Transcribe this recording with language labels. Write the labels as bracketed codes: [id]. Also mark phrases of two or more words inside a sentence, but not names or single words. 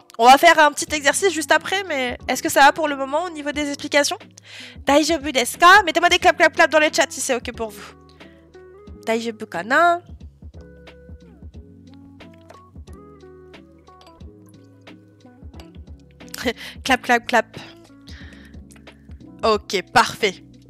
[fr] On va faire un petit exercice juste après, mais est-ce que ça va pour le moment au niveau des explications? [ja] 大丈夫ですか? [fr] Mettez-moi des clap dans les chats si c'est ok pour vous. [ja] 大丈夫かな? Clap. [fr] Ok, parfait.